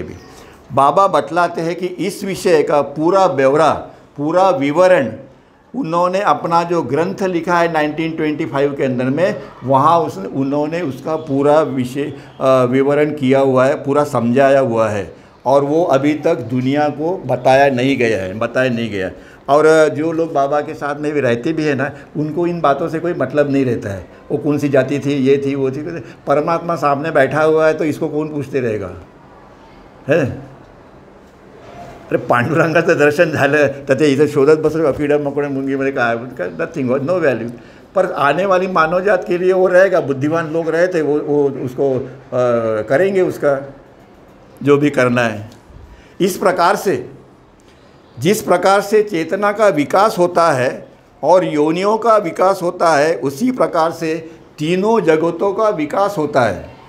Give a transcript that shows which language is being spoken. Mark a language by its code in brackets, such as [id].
[hi] अभी बाबा बतलाते हैं कि इस विषय का पूरा ब्यौरा, पूरा विवरण उन्होंने अपना जो ग्रंथ लिखा है 1925 के अंदर में, वहाँ उन्होंने उसका पूरा विषय विवरण किया हुआ है, पूरा समझाया हुआ है, और वो अभी तक दुनिया को बताया नहीं गया। और जो लोग बाबा के साथ में भी रहते भी हैं ना, उनको इन बातों से कोई मतलब नहीं रहता है। वो कौन सी जाति थी, ये थी, वो थी, परमात्मा सामने बैठा हुआ है, तो इसको कौन पूछते रहेगा, है? [mr] अरे पांडुरंगाचं दर्शन झालं तर ते इथं शोधत बसलो किडा मकोडा मुंगीमध्ये काय [en] Nothing, no value. [hi] पर आने वाली मानव जात के लिए वो रहेगा, बुद्धिमान लोग रहे थे, वो उसको करेंगे, उसका जो भी करना है। इस प्रकार से जिस प्रकार से चेतना का विकास होता है और योनियों का विकास होता है, उसी प्रकार से तीनों जगतों का विकास होता है।